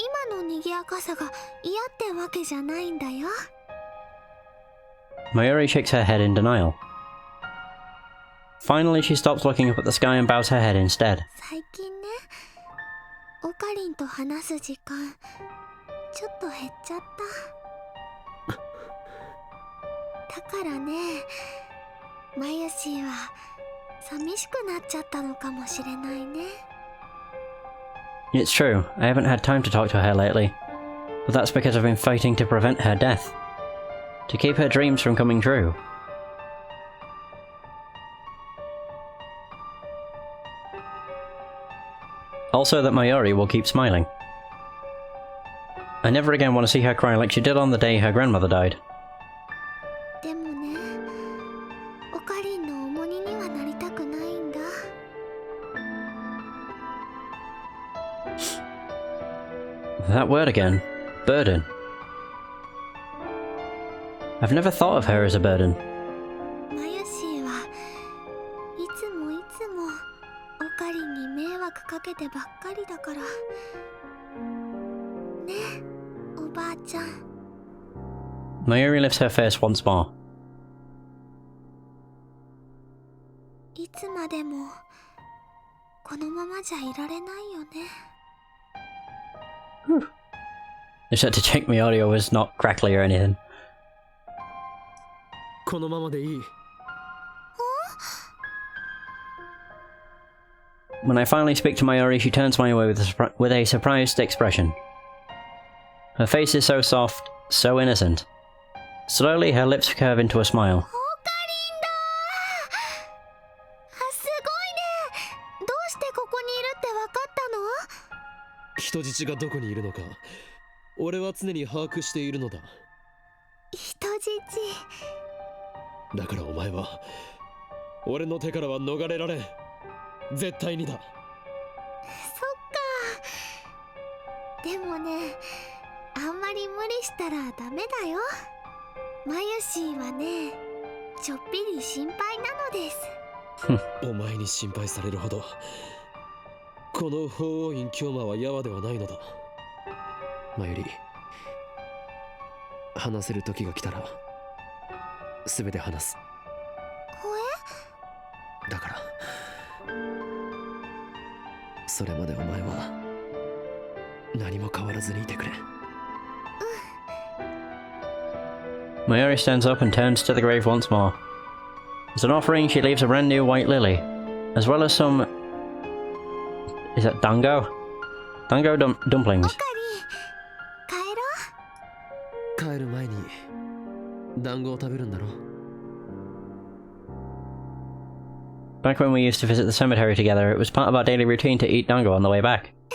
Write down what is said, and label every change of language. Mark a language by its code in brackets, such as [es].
[ja] 今の賑やかさが嫌ってわけじゃないんだよ。 [en] Maori shakes her head in denial. Finally, she stops looking up at the sky and bows her head instead. [ja] 最近ね、オカリンと話す時間ちょっと減っちゃった。だからね、マユシーは寂しくなっちゃったのかもしれないね。 [en] It's true, I haven't had time to talk to her lately. But that's because I've been fighting to prevent her death. To keep her dreams from coming true. Also that Maori will keep smiling. I never again want to see her cry like she did on the day her grandmother died. [ja] でもね、オカリンの重荷にはなりたくないんだ。 [en] That word again. Burden. I've never thought of her as a burden. [ja] マユシーはいつもオカリンに迷惑かけてばっかりだから。ね、おばあちゃん。 [en] Mayuri lifts her face once more. [ja] いつまでもこのままじゃいられないよね。 [en] Just had to check my audio was not crackly or anything. [ja] このままでいい。 [en] When I finally speak to Mayuri, she turns my way with a surprised expression. Her face is so soft, so innocent. Slowly, her lips curve into a smile. [ja] オカリンだー。すごいね。どうしてここにいるってわかったの？人質がどこにいるのか、俺は常に把握しているのだ。人質。だからお前は俺の手からは逃れられん。絶対にだ。そっか。でもね、あんまり無理したらダメだよ。マユシーはね、ちょっぴり心配なのです。お前に心配されるほどこの法王院京馬はヤワではないのだ。マユリ、話せる時が来たら全て話す。だからそれまでお前は何も変わらずにいてくれ。 [en] Mayuri stands up and turns to the grave once more. As an offering, she leaves a brand new white lily, as well as some... Is that dango? Dango dumplings. [ja] オカリン、帰ろう。帰る前に団子を食べるんだろ。 [en] Back when we used to visit the cemetery together, it was part of our daily routine to eat dango on the way back.